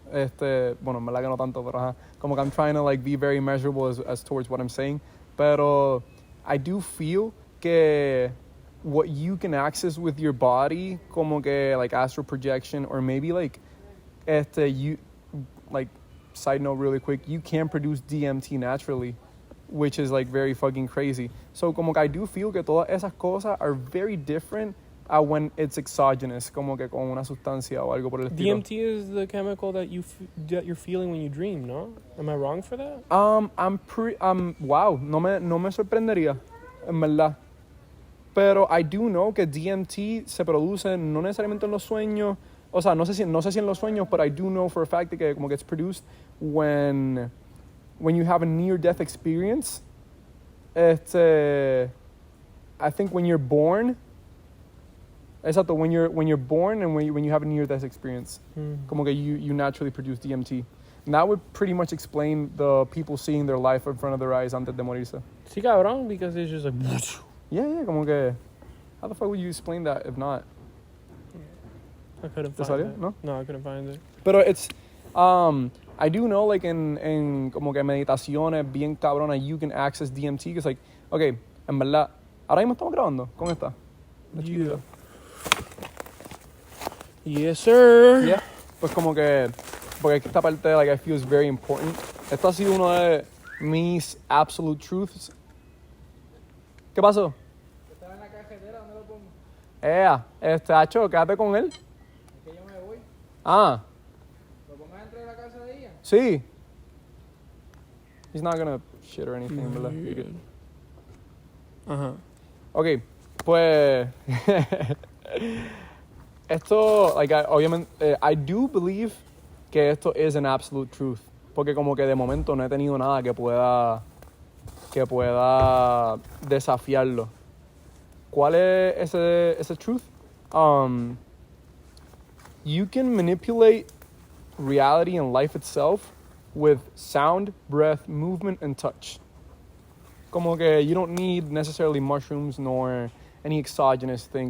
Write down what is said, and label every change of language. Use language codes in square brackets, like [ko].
[es] Bueno, en verdad que no tanto, pero ajá. Como que [en] I'm trying to like be very measurable as towards what I'm saying. [es] Pero [en] I do feel [es] que [en] what you can access with your body, [es] como que [en] like astral projection, or maybe like you, like, side note really quick, you can produce DMT naturally, which is like very fucking crazy. So [es] como que [en] I do feel [es] que todas esas cosas [en] are very different when it's exogenous, [es] como que con una sustancia o algo por el estilo. [en] DMT is the chemical that you're feeling when you dream, no? Am I wrong for that? [es] Wow, no me sorprendería, en verdad. Pero [en] I do know [es] que DMT se produce no necesariamente en los sueños. O sea, no sé si en los sueños, [en] but I do know for a fact [es] que como [en] gets produced when you have a near-death experience. I think when you're born. [es] Exacto, [en] when you're born and when you have a near-death experience. [es] Como que [en] you naturally produce DMT. And that would pretty much explain the people seeing their life in front of their eyes [es] antes de morirse. Sí, cabrón, [en] because it's just like... Yeah, [es] como que... [en] How the fuck would you explain that if not? I couldn't find it. No, I couldn't find it. [es] Pero [en] it's... I do know, like, [es] en como que meditaciones bien cabronas, [en] you can access DMT, [es] que es [en] like, okay, [es] en verdad, ahora mismo estamos grabando con esta. [en] Yeah. Yes, sir. Yeah. [es] Pues como que, porque esta parte, [en] like, I feel is very important. [es] Esto ha sido uno de mis [en] absolute truths. [es] ¿Qué pasó? Estaba en la cajetera, ¿dónde lo pongo? Hacho, quédate con él. Es que yo me voy. Ah, ¿Lo pongo dentro de la casa de ella? [en] sí. He's not gonna shit or anything, ¿verdad? You're good. [es] Ajá. Ok, pues... esto, [en] like, [es] obviamente, [en] I do believe [es] que esto [en] is an absolute truth. [es] Porque como que de momento no he tenido nada que pueda desafiarlo. ¿Cuál es ese truth? [en] You can manipulate reality and life itself with sound, breath, movement, and touch. [es] Como que [en] you don't need necessarily mushrooms nor any exogenous thing.